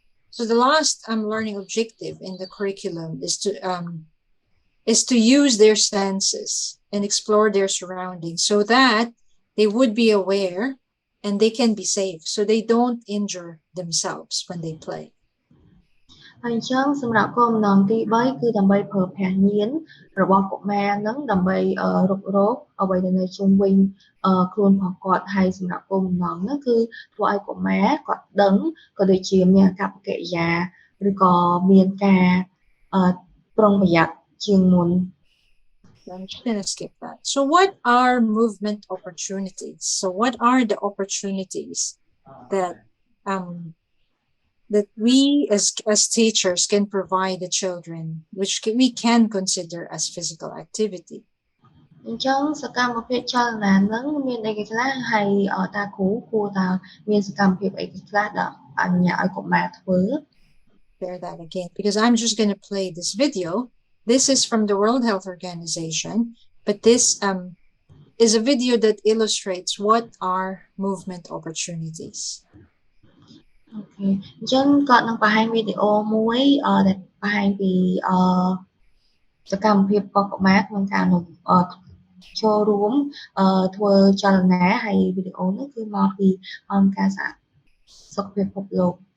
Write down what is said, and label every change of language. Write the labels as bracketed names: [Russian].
[English] So the last learning objective in the curriculum is to use their senses and explore their surroundings so that they would be aware and they can be safe so they don't injure themselves when they play. [Khmer] ហើយអញ្ចឹងសម្រាប់គោលបំណងទី3គឺដើម្បីប្រើប្រាស់ញាណរបស់កុមារហ្នឹងដើម្បីរុករកអ្វីដែលនៅជុំវិញខ្លួនរបស់គាត់ហើយសម្រាប់គោលបំណងហ្នឹងគឺធ្វើឲ្យកុមារគាត់ដឹងក៏ដូចជាមានអាកប្បកិរិយាឬក៏មានការប្រុងប្រយ័ត្នជាងមុន [English] I'm just going to skip that. So what are movement opportunities? So what are the opportunities that that we as teachers can provide the children, which we can consider as physical activity? [Khmer] អញ្ចឹងសកម្មភាពចលនាហ្នឹងមានអីខ្លះហើយតាគ្រូគួរតែមានសកម្មភាពអីខ្លះដែលអនុញ្ញាតឲ្យកុមារធ្វើ [English] Bear that again because I'm just going to play this video. This is from the World Health Organization, but this is a video that illustrates what are movement opportunities. Okay. [Khmer] អញ្ចឹងគាត់នឹងបង្ហាញវីដេអូមួយដែលបង្ហាញពីសកម្មភាពរបស់កុមារក្នុងការចូលរួមធ្វើចលនាហើយវីដេអូនេះគឺមកពីអង្គការសុខភាពពិភពលោក